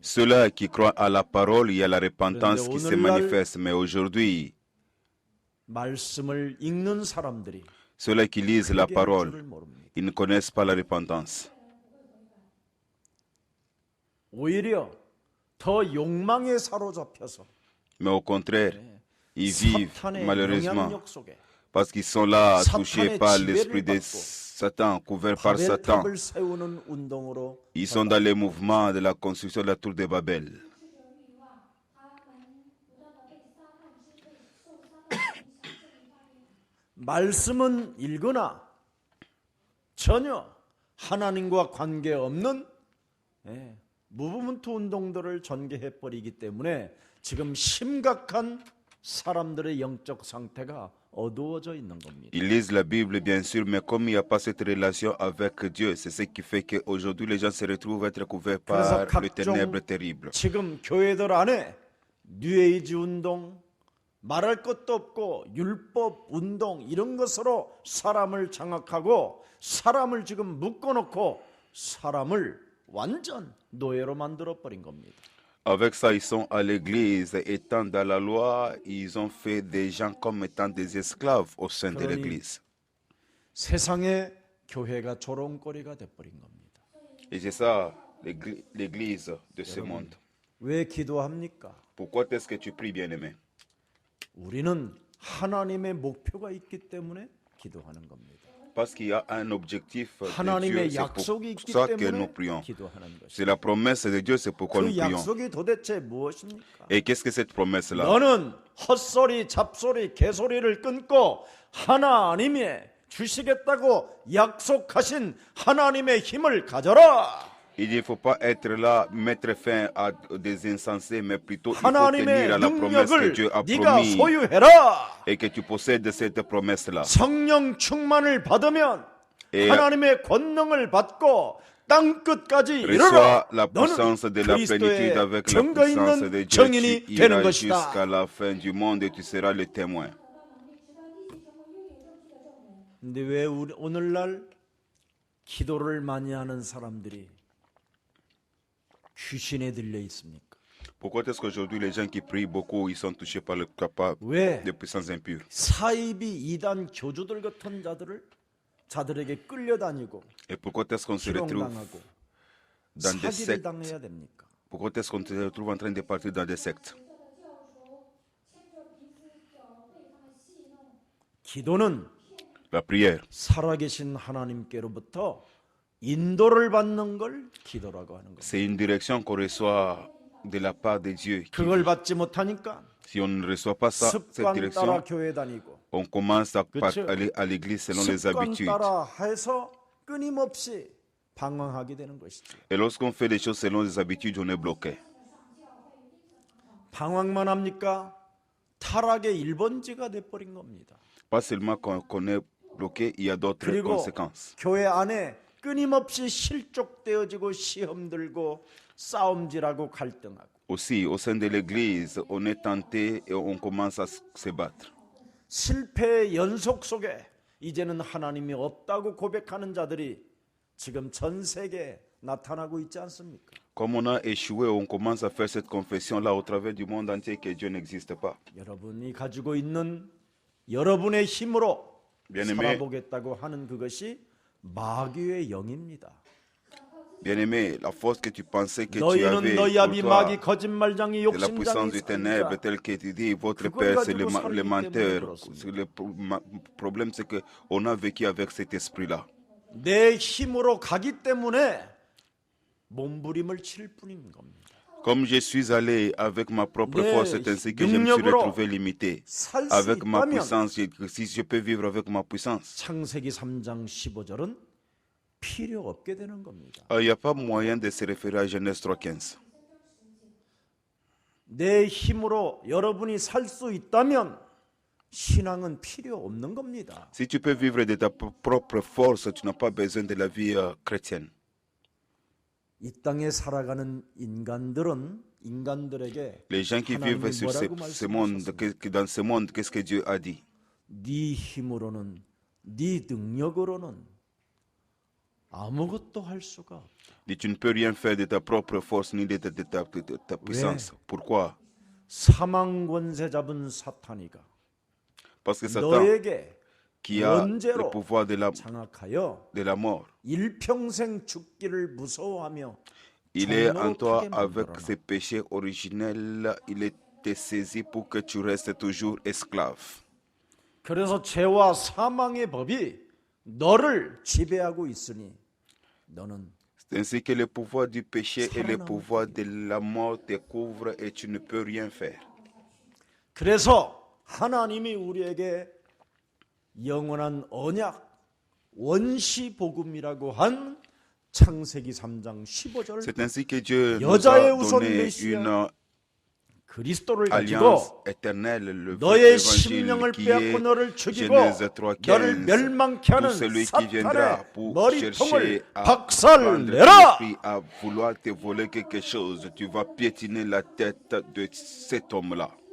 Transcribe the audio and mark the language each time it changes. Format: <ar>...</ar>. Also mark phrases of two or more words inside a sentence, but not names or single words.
<fr>Ceux-là qui croient à la parole, il y a la repentance qui se manifeste. Mais aujourd'hui,</fr> <ko>말씀을 읽는 사람들이</ko> <fr>ceux-là qui lisent la</fr> <ko>회개할</ko> <fr>parole,</fr> <ko>줄을 모릅니다.</ko> <fr>ils ne connaissent pas la repentance.</fr> <ko>오히려 더 욕망에 사로잡혀서</ko> <fr>Mais au contraire, ils vivent</fr> <ko>사탄의</ko> <fr>malheureusement</fr> <ko>영향력 속에</ko> <fr>parce qu'ils sont là touchés</fr> <ko>사탄의</ko> <fr>par</fr> <ko>지배를</ko> <fr>l'esprit de</fr> <ko>받고</ko> <fr>Satan, couverts par Satan.</fr> <ko>바벨탑을 세우는 운동으로</ko> <fr>Ils sont dans les mouvements de la construction de la tour de Babel.</fr> <ko>말씀은 읽으나 전혀 하나님과 관계없는 무브먼트 운동들을 전개해 버리기 때문에 지금 심각한 사람들의 영적 상태가 어두워져 있는 겁니다.</ko> <fr>Ils lisent la Bible, bien sûr, mais comme il n'y a pas cette relation avec Dieu, c'est ce qui fait qu'aujourd'hui, les gens se retrouvent à être couverts par le ténèbre terrible.</fr> <ko>지금 교회들 안에 뉴에이지 운동, 말할 것도 없고 율법 운동 이런 것으로 사람을 장악하고 사람을 지금 묶어놓고 사람을 완전 노예로 만들어 버린 겁니다.</ko> <fr>Avec ça, ils sont à l'église, étant dans la loi, ils ont fait des gens comme étant des esclaves au sein de l'église.</fr> <ko>세상의 교회가 조롱거리가 돼버린 겁니다.</ko> <fr>Et c'est ça, l'église de ce monde.</fr> <ko>왜 기도합니까?</ko> <fr>Pourquoi est-ce que tu pries, bien-aimé?</fr> <ko>우리는 하나님의 목표가 있기 때문에 기도하는 겁니다.</ko> <fr>Parce qu'il y a un objectif de Dieu,</fr> <ko>하나님의</ko> <fr>c'est</fr> <ko>약속이 있기</ko> <fr>pour ça que nous</fr> <ko>때문에</ko> <fr>prions.</fr> <ko>기도하는 것입니다.</ko> <fr>C'est la promesse de Dieu, c'est pourquoi nous</fr> <ko>그</ko> <fr>prions.</fr> <ko>약속이 도대체 무엇입니까?</ko> <fr>Et qu'est-ce que cette promesse-là?</fr> <ko>너는 헛소리, 잡소리, 개소리를 끊고 하나님이 주시겠다고 약속하신 하나님의 힘을 가져라.</ko> <fr>Il ne faut pas être là, mettre fin à des insensés, mais plutôt il faut</fr> <ko>하나님의</ko> <fr>tenir à la promesse que Dieu a</fr> <ko>능력을 네가</ko> <fr>promis</fr> <ko>소유해라.</ko> <fr>et que tu possèdes cette promesse-là.</fr> <ko>성령 충만을 받으면</ko> <fr>Et</fr> <ko>하나님의 권능을 받고 땅 끝까지</ko> <fr>reçois</fr> <ko>이르라.</ko> <fr>la puissance de la plénitude</fr> <ko>그리스도의</ko> <fr>avec la</fr> <ko>증거</ko> <fr>puissance</fr> <ko>있는</ko> <fr>de Dieu.</fr> <ko>증인이</ko> <fr>Tu</fr> <ko>되는</ko> <fr>iras</fr> <ko>것이다.</ko> <fr>jusqu'à la fin du monde et tu seras le témoin.</fr> <ko>근데 왜 오늘날 기도를 많이 하는 사람들이 귀신에 들려 있습니까?</ko> <fr>Pourquoi est-ce qu'aujourd'hui les gens qui prient beaucoup, ils sont touchés par le capable</fr> <ko>왜</ko> <fr>de puissances impures?</fr> <ko>사이비 이단 교주들 같은 자들에게 끌려다니고</ko> <fr>Et pourquoi est-ce qu'on se retrouve</fr> <ko>희롱당하고</ko> <fr>dans des</fr> <ko>사기를</ko> <fr>sectes?</fr> <ko>당해야 됩니까?</ko> <fr>Pourquoi est-ce qu'on se retrouve en train de partir dans des sectes?</fr> <ko>기도는</ko> <fr>La prière,</fr> <ko>살아계신 하나님께로부터 인도를 받는 걸 기도라고 하는 거예요.</ko> <fr>c'est une direction qu'on reçoit de la part de Dieu.</fr> <ko>그걸 받지 못하니까</ko> <fr>Si on ne reçoit pas ça, cette</fr> <ko>습관</ko> <fr>direction,</fr> <ko>따라 교회 다니고</ko> <fr>on commence à</fr> <ko>그쵸?</ko> <fr>aller à l'église selon les</fr> <ko>습관</ko> <fr>habitudes.</fr> <ko>따라 해서 끊임없이 방황하게 되는 것이죠.</ko> <fr>Et lorsqu'on fait des choses selon les habitudes, on est bloqué.</fr> <ko>방황만 합니까? 타락의 1번지가 돼버린 겁니다.</ko> <fr>Pas seulement qu'on est bloqué, il y a d'autres</fr> <ko>그리고</ko> <fr>conséquences.</fr> <ko>교회 안에 끊임없이 실족되어지고 시험 들고 싸움질하고 갈등하고</ko> <fr>Aussi, au sein de l'église, on est tenté et on commence à se battre.</fr> <ko>실패의 연속 속에 이제는 하나님이 없다고 고백하는 자들이 지금 전 세계에 나타나고 있지 않습니까?</ko> <fr>Comme on a échoué, on commence à faire cette confession-là au travers du monde entier que Dieu n'existe pas.</fr> <ko>여러분이 가지고 있는 여러분의 힘으로</ko> <fr>Bien-aimé,</fr> <ko>살아보겠다고 하는 그것이 마귀의 영입니다.</ko> <fr>bien-aimé, la force que tu pensais que tu</fr> <ko>너희는</ko> <fr>avais</fr> <ko>너희</ko> <fr>pour</fr> <ko>아비</ko> <fr>toi,</fr> <ko>마귀 거짓말장이</ko> <fr>de la puissance</fr> <ko>욕심장이</ko> <fr>du ténèbre,</fr> <ko>살자.</ko> <fr>tel que tu dis, votre</fr> <ko>그걸</ko> <fr>père c'est</fr> <ko>가지고 살기</ko> <fr>le</fr> <ko>때문에</ko> <fr>menteur.</fr> <ko>그렇습니다.</ko> <fr>Le problème c'est que on a vécu avec cet esprit-là.</fr> <ko>내 힘으로 가기 때문에 몸부림을 칠 뿐인 겁니다.</ko> <fr>Comme je suis allé avec ma propre</fr> <ko>네,</ko> <fr>force, c'est ainsi que je me suis</fr> <ko>능력으로</ko> <fr>retrouvé limité.</fr> <ko>살 수</ko> <fr>Avec ma</fr> <ko>있다면</ko> <fr>puissance, si je peux vivre avec ma puissance,</fr> <ko>창세기 3장 15절은 필요 없게 되는 겁니다.</ko> <fr>il n'y a pas moyen de se référer à Genèse 3.15.</fr> <ko>내 힘으로 여러분이 살 수 있다면 신앙은 필요 없는 겁니다.</ko> <fr>Si tu peux vivre de ta propre force, tu n'as pas besoin de la vie chrétienne.</fr> <ko>이 땅에 살아가는 인간들에게</ko> <fr>Les gens qui</fr> <ko>하나님이</ko> <fr>vivent sur</fr> <ko>뭐라고</ko> <fr>ce monde,</fr> <ko>말씀하셨습니까?</ko> <fr>dans ce monde, qu'est-ce que Dieu a dit?</fr> <ko>네 힘으로는 네 능력으로는 아무것도 할 수가 없다.</ko> <fr>Dit, tu ne peux rien faire de ta propre force ni de ta puissance. Pourquoi?</fr> <ko>사망 권세 잡은 사탄이가</ko> <fr>Parce que Satan,</fr> <ko>너에게</ko> <fr>qui a le</fr> <ko>원죄로</ko> <fr>pouvoir de</fr> <ko>장악하여</ko> <fr>la mort,</fr> <ko>일평생 죽기를 무서워하며</ko> <fr>il est en toi</fr> <ko>종로로</ko> <fr>avec</fr> <ko>타게</ko> <fr>ses péchés originels. Il est saisi pour que tu restes toujours esclave.</fr> <ko>그래서 죄와 사망의 법이 너를 지배하고 있으니 너는</ko> <fr>C'est ainsi que le pouvoir du péché et le</fr> <ko>살아남을</ko> <fr>pouvoir de la mort te couvrent et tu ne peux rien faire.</fr> <ko>그래서 하나님이 우리에게 영원한 언약 원시 복음이라고 한 창세기 3장 15절</ko> <fr>C'est ainsi que Dieu nous</fr> <ko>여자의</ko> <fr>a</fr> <ko>우선</ko> <fr>donné</fr> <ko>메시아</ko> <fr>une</fr> <ko>그리스도를</ko> <fr>alliance</fr> <ko>가지고</ko> <fr>éternelle, le vrai</fr> <ko>너의</ko> <fr>évangile</fr> <ko>심령을</ko> <fr>qui</fr> <ko>빼앗고</ko> <fr>est</fr> <ko>너를 죽이고</ko> <fr>Genèse</fr> <ko>너를</ko> <fr>3.15.</fr> <ko>멸망케 하는</ko> <fr>Tout celui qui viendra</fr> <ko>사탄의</ko> <fr>pour</fr> <ko>머리통을</ko> <fr>chercher à prendre</fr> <ko>박살내라.</ko> <fr>l'esprit, à vouloir te voler quelque chose, tu vas piétiner la tête de cet homme-là.</fr>